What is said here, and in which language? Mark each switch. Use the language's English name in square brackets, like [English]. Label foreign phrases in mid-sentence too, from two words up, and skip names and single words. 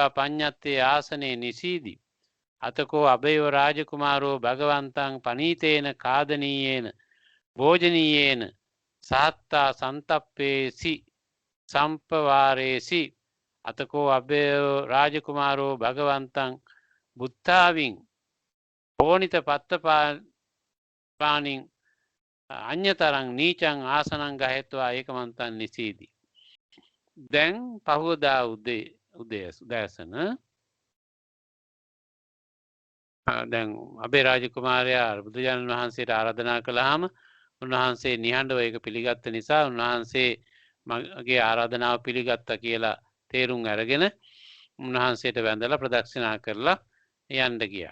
[Pali] පඤ්ඤත්තේ ආසනේ නිසීදි අතකෝ අභයව රාජකුමාරෝ භගවන්තං පනීතේන කාදනීයේන භෝජනීයේන සහත්තා සන්තප්පේසි සම්පවාරේසි අතකෝ අභයව රාජකුමාරෝ භගවන්තං බුත්තාවින් ඕනිත පත්තපානින් අඤ්‍යතරං නීචං ආසනං ගහෙත්වා ඒකමන්තං නිසීදි. [Sinhala] දැන් පහුවදා උදෑසන දැන් අබේ රාජකුමාරයා බුදුරජාණන් වහන්සේට ආරාධනා කළාම උන්වහන්සේ නිහඬව ඒක පිළිගත්ත නිසා උන්වහන්සේ මගේ ආරාධනාව පිළිගත්තා කියලා තේරුම් අරගෙන උන්වහන්සේට වැඳලා ප්‍රදක්ෂිනා කරලා යන්න ගියා.